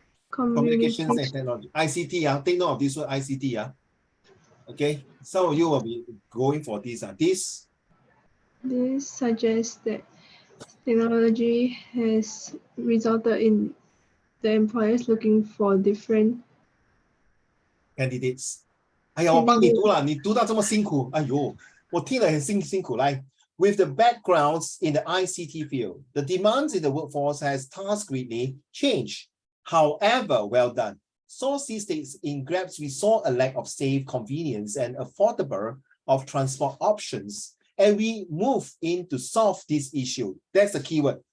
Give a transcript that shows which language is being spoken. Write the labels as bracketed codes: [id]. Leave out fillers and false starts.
[en] Communications and technology. ICT, take note of this word ICT. Okay, some of you will be going for this. This suggests that technology has resulted in the employers looking for different candidates. [zh] 哎呀，我帮你读了，你读到这么辛苦，哎呦，我听了很辛苦。 [en] 来 ，with the backgrounds in the ICT field, the demands in the workforce has task greatly changed. However, well done. Source C states in Grabs we saw a lack of safe, convenience, and affordable of transport options, and we move in to solve this issue. That's the keyword.